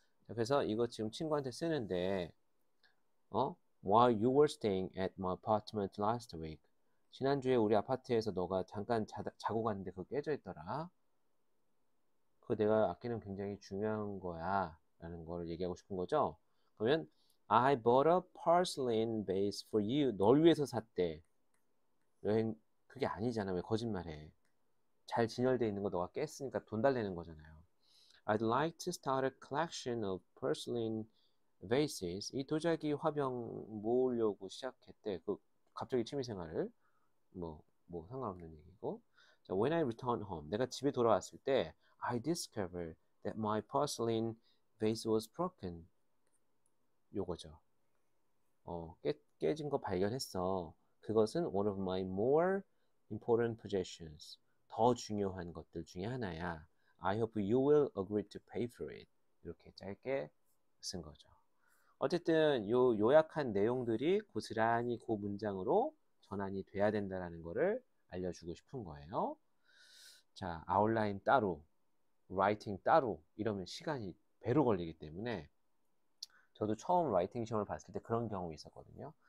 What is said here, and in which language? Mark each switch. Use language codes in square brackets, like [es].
[ko] 그래서 이거 지금 친구한테 쓰는데 [en] While you were staying at my apartment last week. [ko] 지난주에 우리 아파트에서 너가 잠깐 자고 갔는데 그거 깨져 있더라. 그거 내가 아끼는 굉장히 중요한 거야 라는 걸 얘기하고 싶은 거죠. [en] 그러면 I bought a porcelain vase for you. [ko] 널 위해서 샀대. 여행 그게 아니잖아. 왜 거짓말해. 잘 진열돼 있는 거 너가 깼으니까 돈 달래는 거잖아요. [en] I'd like to start a collection of porcelain vases. [ko] 이 도자기 화병 모으려고 시작했대. 그 갑자기 취미생활을 뭐 상관없는 얘기고. [en] 자, when I returned home, [ko] 내가 집에 돌아왔을 때 [en] I discovered that my porcelain vase was broken. [ko] 요거죠. 깨진 거 발견했어. 그것은 [en] one of my more important possessions. [ko] 더 중요한 것들 중에 하나야. [en] I hope you will agree to pay for it. [ko] 이렇게 짧게 쓴 거죠. 어쨌든 요 요약한 내용들이 고스란히 그 문장으로 전환이 돼야 된다는 거를 알려주고 싶은 거예요. 자, 아웃라인 따로, 라이팅 따로 이러면 시간이 배로 걸리기 때문에 저도 처음 라이팅 시험을 봤을 때 그런 경우 있었거든요.